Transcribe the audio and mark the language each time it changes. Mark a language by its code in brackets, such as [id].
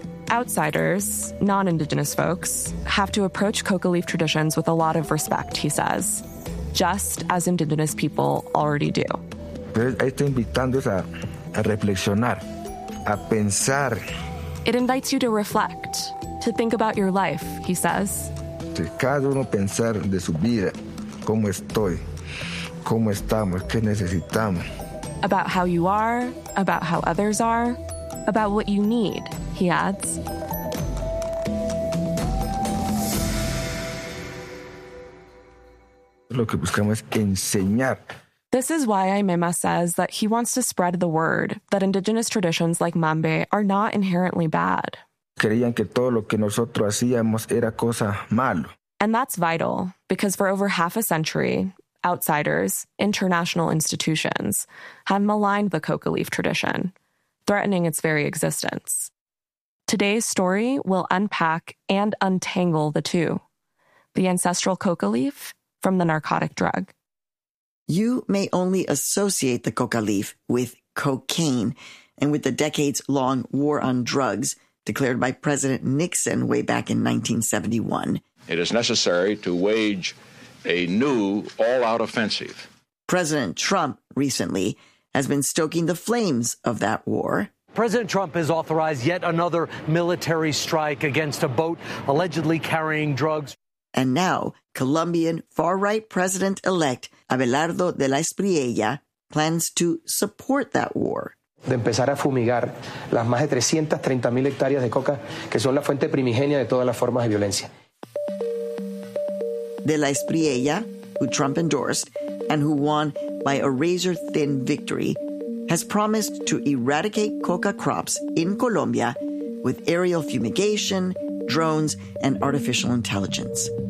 [en] Outsiders, non-indigenous folks, have to approach coca leaf traditions with a lot of respect, he says, just as indigenous people already do. It invites you to reflect, to think about your life, he says. [es] Cada uno pensar de su vida, cómo estoy, cómo estamos, qué necesitamos. [en] About how you are, about how others are, about what you need, he adds. [es] Lo que buscamos es enseñar. [en] This is why Aymema says that he wants to spread the word that indigenous traditions like mambe are not inherently bad. [es] Creían que todo lo que nosotros hacíamos era cosa malo. [en] And that's vital, because for over half a century, outsiders, international institutions, have maligned the coca leaf tradition, threatening its very existence. Today's story will unpack and untangle the two, the ancestral coca leaf from the narcotic drug. You may only associate the coca leaf with cocaine and with the decades-long war on drugs declared by President Nixon way back in 1971. It is necessary to wage a new all-out offensive. President Trump recently has been stoking the flames of that war. President Trump has authorized yet another military strike against a boat allegedly carrying drugs. And now, Colombian far-right president-elect Abelardo de la Espriella plans to support that war. [es] De empezar a fumigar las más de 330,000 hectáreas de coca que son la fuente primigenia de todas las formas de violencia. [en] De la Espriella, who Trump endorsed and who won by a razor-thin victory, has promised to eradicate coca crops in Colombia with aerial fumigation, drones, and artificial intelligence.